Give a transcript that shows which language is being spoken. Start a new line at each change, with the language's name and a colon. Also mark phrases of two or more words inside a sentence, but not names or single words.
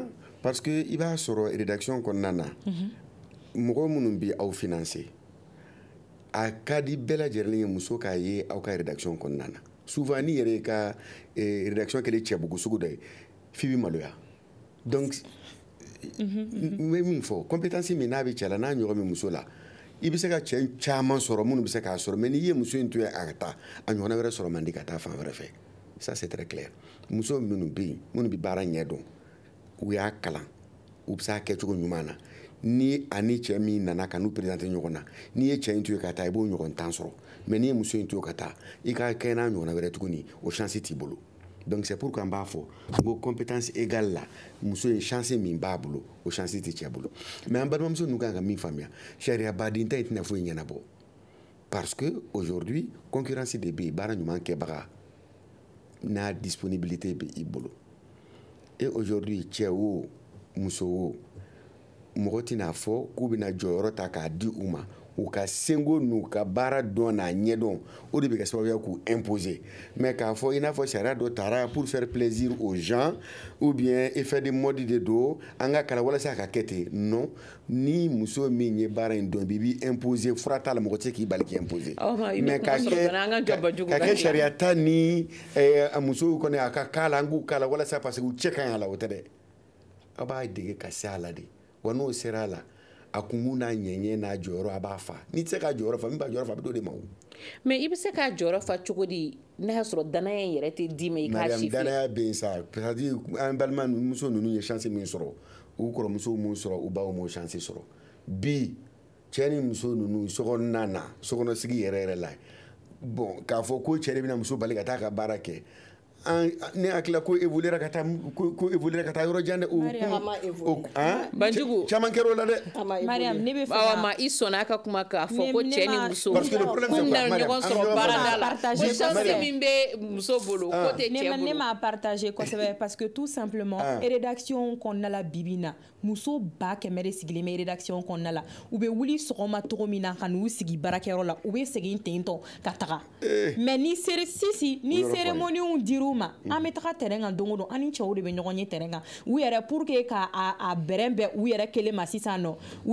French: parce que
Bambara: i b'a sɔrɔ rédaction kɔnɔna na mɔgɔ minnu bɛ aw financer a ka di bɛɛ lajɛlen ye muso k'a ye aw ka rédaction kɔnɔna na souvent ni yɛrɛ ka rédaction kɛlen cɛbugu sugu dɔ ye f'i bɛ maloya donc n bɛ min fɔ compétence min n'a bɛ cɛ la n'a ɲɔgɔn bɛ muso la i bɛ se ka cɛ caman sɔrɔ minnu bɛ se k'a sɔrɔ mais n'i ye muso in to yen a ka taa a ɲɔgɔnna wɛrɛ sɔrɔ man di ka taa fan wɛrɛ fɛ
French: ça c'est très clair
Bambara: muso minnu bɛ yen minnu bɛ baara ɲɛ dɔn u y'a kalan u bɛ se a kɛcogo ɲuman na ni ani cɛ min nana ka n'u présenter ɲɔgɔn na n'i ye cɛ in to yen ka taa i b'o ɲɔgɔn tan sɔrɔ mais n'i ye muso in to yen ka taa i ka kɛ n'a ɲɔgɔnna wɛrɛ tuguni o chance t'i bolo donc
French: c'est pourquoi
Bambara: n b'a fɔ n ko
French: compétence égale
Bambara: la muso in chance min b'a bolo o chance tɛ cɛ bolo mais an balimamuso ninnu kan ka min faamuya sariya baden ta in tɛna foyi ɲɛnabɔ
French: parce que aujourd'hui concurrence
Bambara: de bɛ yen baara ɲuman kɛbaga n'a disponibilité bɛ i bolo
French: et aujourd'hui
Bambara: cɛ o muso o mɔgɔ tɛna fɔ k'u bɛna jɔyɔrɔ ta k'a di u ma u ka sengo n'u ka baara dɔn n'a ɲɛdɔn o de bɛ kɛ sababu ye k'u imposer mais k'a fɔ i n'a fɔ sariya dɔ tara
French: pour faire plaisir aux gens ou bien effet de mode
Bambara: de don an ka kalan walasa a ka kɛ ten non ni muso min ye baara in dɔn i b'i imposer fura t'a la mɔgɔ tɛ se k'i bali k'i imposer mais ka kɛ sariya ta ni a musow kɔni a ka k'a la an k'u k'a la walasa
French: parce que
Bambara: u cɛ ka ɲi a la o tɛ dɛ a b'a dege ka se a la de wa n'o sera a la a kungu n'a ɲɛɲɛ n'a jɔyɔrɔ a b'a fa n'i tɛ se ka jɔyɔrɔ fa min b'a jɔyɔrɔ fa a bɛ d'o de ma o. mais i bɛ se k'a jɔyɔrɔ fa cogo di n'a y'a sɔrɔ danaya in yɛrɛ tɛ d'i ma i k'a si fɛ. danaya bɛ yen sa
French: c'est à dire
Bambara: an balimamuso ninnu ye chance min sɔrɔ u kɔrɔmusow m'o sɔrɔ u baw m'o chance sɔrɔ bi cɛ ni muso ninnu sokɔnɔna na sokɔnɔsigi yɛrɛ yɛrɛ la bon k'a fɔ ko cɛ de bɛna muso bali ka taa ka baara kɛ ne hakili ko évoluer ka taa yɔrɔ jan dɛ Banjugu caman kɛra o la dɛ Mariam ne bɛ fɛ awa ma i sɔnna a ka kuma k'a fɔ ko cɛ ni muso k'u na ɲɔgɔn sɔrɔ baarada la ko chance min bɛ muso bolo ko tɛ cɛ bolo ne m'a partager kosɛbɛ
French: parce que tout simplement
Bambara: rédaction kɔnɔna la bibi in na muso ba kɛmɛ de sigilen bɛ rédaction kɔnɔna la u bɛ wuli sɔgɔma cogo min na ka n'u sigi baarakɛyɔrɔ la u bɛ segin ten tɔ ka taga mais ni cérémonie dir'u ma an bɛ taga terrain kan don o don an ni cɛw de bɛ ɲɔgɔn ye terrain kan u yɛrɛ
French: pour que
Bambara: ka a bɛrɛn bɛn u yɛrɛ kelen ma sisan nɔ u